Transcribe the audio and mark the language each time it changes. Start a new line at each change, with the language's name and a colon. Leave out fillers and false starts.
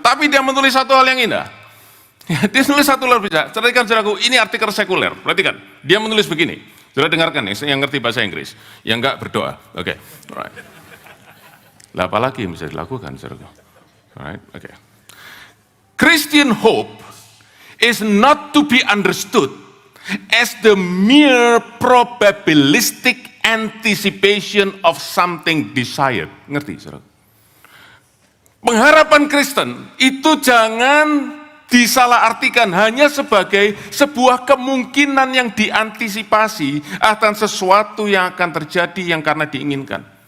Indonesian: Tapi dia menulis satu hal yang indah. Dia menulis satu hal bisa. Perhatikan saudaraku, ini artikel sekuler. Perhatikan, dia menulis begini. Saudara dengarkan yang ngerti bahasa Inggris, yang enggak berdoa. Oke, alright. Lah apalagi yang bisa dilakukan, saudaraku? Alright, oke.
English: Christian hope is not to be understood as the mere probabilistic anticipation of something desired.
Indonesian: Ngerti, saudara? Pengharapan Kristen itu jangan disalahartikan hanya sebagai sebuah kemungkinan yang diantisipasi akan sesuatu yang akan terjadi yang karena diinginkan.